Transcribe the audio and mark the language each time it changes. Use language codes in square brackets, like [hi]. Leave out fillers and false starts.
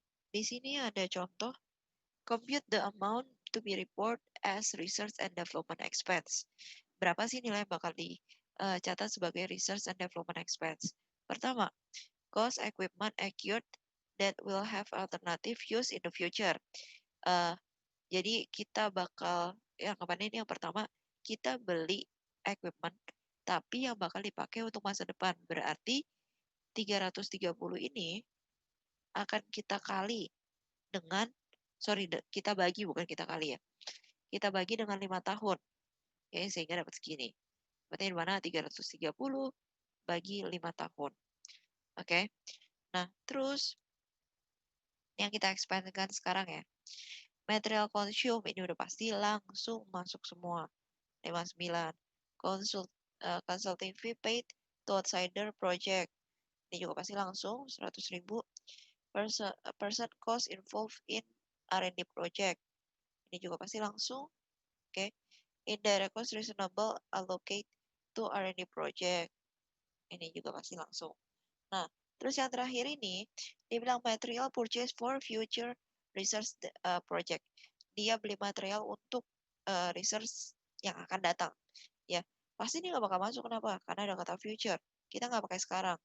[id] Di sini ada contoh, [en] compute the amount to be report as research and development expense. [id] Berapa sih nilai yang bakal dicatat sebagai research and development expense? [en] Pertama, cost equipment acquired that will have alternative use in the future. [id] Uh, jadi kita bakal, yang kapan ini yang pertama, kita beli equipment, tapi yang bakal dipakai untuk masa depan. Berarti 330 ini akan kita kali dengan, kita bagi, bukan kita kali ya. Kita bagi dengan 5 tahun. Ya, sehingga dapat segini. Berarti di mana 330 bagi 5 tahun. Oke. Nah, terus yang kita expandkan sekarang ya. [en] Material consume [id] ini udah pasti langsung masuk semua. 59. [en] Consulting fee paid to outsider project. [id] Ini juga pasti langsung [en] 100.000. Person cost involved in R&D project. [id] Ini juga pasti langsung. Oke. [en] Indirect cost reasonable allocate to R&D project. [id] Ini juga pasti langsung. Nah, terus yang terakhir ini, dia bilang [en] material purchase for future research project. [id] Dia beli material untuk research yang akan datang. Ya, pasti ini nggak bakal masuk. Kenapa? Karena ada kata future. Kita nggak pakai sekarang.